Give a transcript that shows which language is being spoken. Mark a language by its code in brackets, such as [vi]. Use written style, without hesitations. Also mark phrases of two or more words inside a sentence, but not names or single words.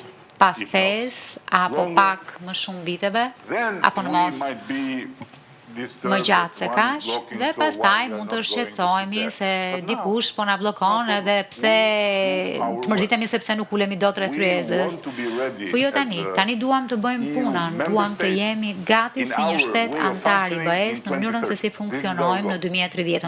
[sq] pas [en] if not [sq] 5 apo [en] longer, [sq] pak më shumë viteve, [en] then [sq] apo në [en] we [sq] mos [en] might be [sq] më gjatë se kaq, dhe pastaj mund të shqetësohemi se dikush po na bllokon edhe pse të mërzitemi sepse nuk ulemi dot rreth kryezës. Po jo tani, tani duam të bëjmë punën, duam të jemi gati si një shtet antar i BE-s në mënyrën se si funksionojmë në 2030.